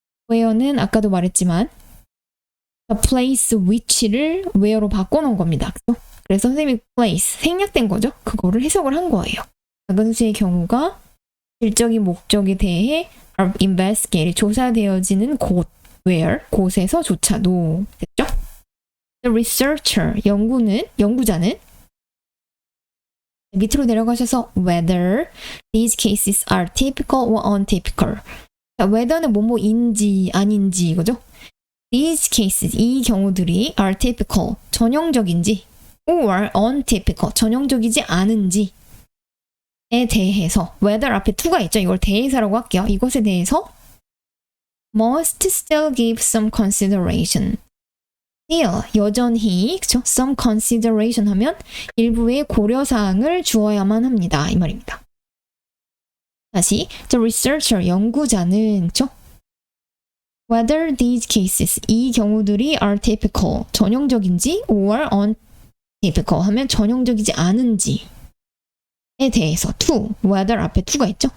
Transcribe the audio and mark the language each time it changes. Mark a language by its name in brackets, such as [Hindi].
[Korean] where는 아까도 말했지만 the place which를 where로 바꿔놓은 겁니다. 그죠? 그래서 선생님이 place, 생략된 거죠. 그거를 해석을 한 거예요. 작은 수의 경우가 질적인 목적에 대해 [English] are investigated, [Korean] 조사되어지는 곳, where, 곳에서조차도. 됐죠? [English] The researcher, [Korean] 연구자는 밑으로 내려가셔서 [English] whether these cases are typical or untypical. [Korean] 자, whether는 뭐뭐인지 아닌지 이거죠. [English] These cases, [Korean] 이 경우들이 [English] are typical, [Korean] 전형적인지, [English] or untypical, [Korean] 전형적이지 않은지에 대해서, whether 앞에 to가 있죠. 이걸 대해사라고 할게요. 이것에 대해서 [English] must still give some consideration. [Korean] still, 여전히, 그쵸? [English] some consideration [Korean] 하면 일부의 고려사항을 주어야만 합니다. 이 말입니다. 다시, the researcher, 연구자는, 그쵸? [English] whether these cases, [Korean] 이 경우들이 [English] are typical, [Korean] 전형적인지, [English] or untypical [Korean] 하면 전형적이지 않은지에 대해서 to, whether 앞에 to가 있죠?